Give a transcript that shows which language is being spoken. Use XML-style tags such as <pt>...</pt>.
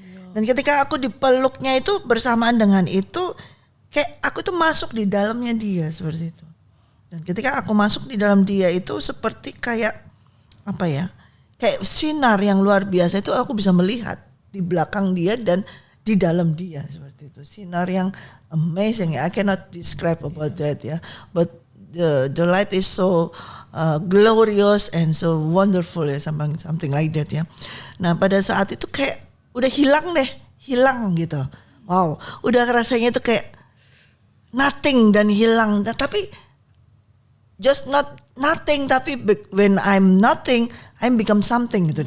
<id>Dan ketika aku dipeluknya itu, bersamaan dengan itu kayak aku tuh masuk di dalamnya dia seperti itu. Dan ketika aku masuk di dalam dia itu seperti kayak apa ya? Kayak sinar yang luar biasa itu, aku bisa melihat di belakang dia dan di dalam dia seperti itu. Sinar yang amazing.</id> <en>I cannot describe about that ya. But the light is so glorious and so wonderful ya, something like that ya.</en> <id>Nah, pada saat itu kayak udah hilang gitu. Wow, udah rasanya itu kayak nothing dan hilang. Tapi</id> <en>just nothing,</en> <id>tapi</id> <en>when I'm nothing, I become something</en> <id>gitu.</id>